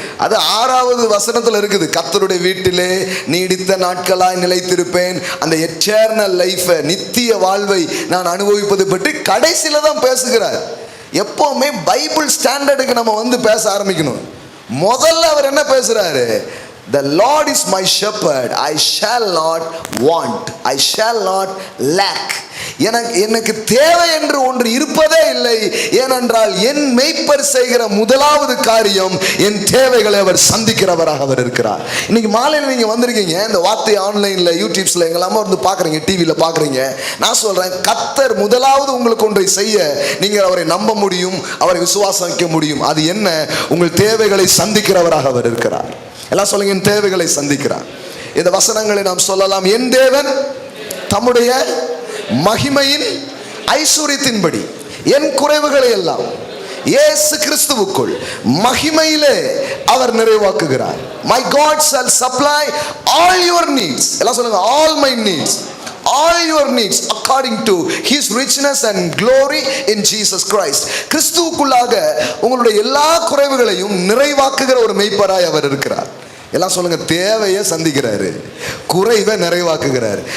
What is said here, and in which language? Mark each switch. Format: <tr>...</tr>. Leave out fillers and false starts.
<ta>அது 6வது வசனத்தில் இருக்குது, கர்த்தருடைய வீட்டிலே நீடித்த நாட்களாய் நிலைத்திருப்பேன். அந்த</ta> <en>eternal லைஃபை,</en> <ta>நித்திய வாழ்வை நான் அனுபவிப்பது பற்றி கடைசியில் தான் பேசுகிறார். எப்போவுமே பைபிள் ஸ்டாண்டர்டுக்கு நம்ம பேச ஆரம்பிக்கணும். முதல்ல அவர் என்ன பேசுறாரு,</ta> <en>The Lord is my shepherd, I shall not want, I shall not lack.</en> <ta>எனக்கு தேவை என்று ஒன்று இருப்பதே இல்லை. ஏனென்றால் என் மேய்ப்பர் செய்கிற முதலாவது காரியம் என் தேவைகளை அவர் சந்திக்கிறவராக அவர் இருக்கிறார். இன்னைக்கு மாலையில் நீங்க வந்திருக்கீங்க, இந்த வார்த்தை ஆன்லைன்ல யூடியூப்ஸ்ல எங்கெல்லாமோ வந்து பாக்குறீங்க, டிவியில பாக்குறீங்க. நான் சொல்றேன், கர்த்தர் முதலாவது உங்களுக்கு ஒன்றை செய்ய நீங்கள் அவரை நம்ப முடியும், அவரை விசுவாசம் வைக்க முடியும். அது என்ன? உங்கள் தேவைகளை சந்திக்கிறவராக அவர் இருக்கிறார். எல்லாம் சொல்லுங்க, என் தேவைகளை சந்திக்கிறார். இந்த வசனங்களை நாம் சொல்லலாம். என் தேவன் தம்முடைய மகிமையின் ஐஸ்வரியத்தின்படி என் குறைவுகளை எல்லாம் இயேசு கிறிஸ்துவுக்குள் மகிமையிலே அவர் நிறைவாக்குகிறார்.</ta> <en>My God shall supply all your needs.</en> <ta>எல்லாம் சொல்லுங்க,</ta> <en>all my needs, all your needs according to his richness and glory in Jesus Christ.</en> <ta>கிறிஸ்துவுக்குள்ளாக உங்களுடைய எல்லா குறைவுகளையும் நிறைவாக்குகிற ஒரு மேய்ப்பராய் அவர் இருக்கிறார். எல்லாம் சொல்லுங்க, தேவையை சந்திக்கிறாரு, குறைவை நிறைவாக்குகிறாரு.</ta>